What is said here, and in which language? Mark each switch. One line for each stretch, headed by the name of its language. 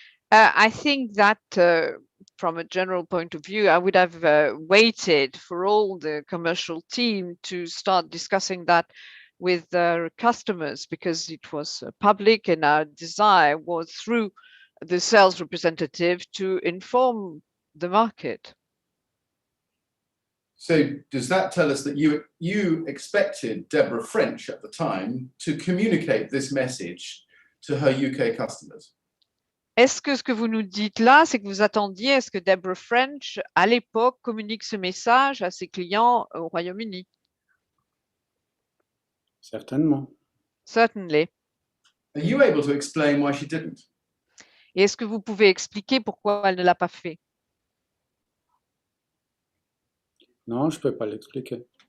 English: I think that from a general point of view, I would have waited for all the commercial team to start discussing that with their customers because it was public and our desire was through the sales representative to inform the market. So does that tell us that you expected Deborah French at the time to communicate this message to her UK customers?
French: Est-ce que ce que vous nous dites là, c'est que vous attendiez à ce que Deborah French, à l'époque, communique ce message à ses clients au Royaume-Uni? Certainement.
English: Certainly. Are you able to explain why she didn't?
French: Et est-ce que vous pouvez expliquer pourquoi elle ne l'a pas fait? Non, je ne peux pas l'expliquer.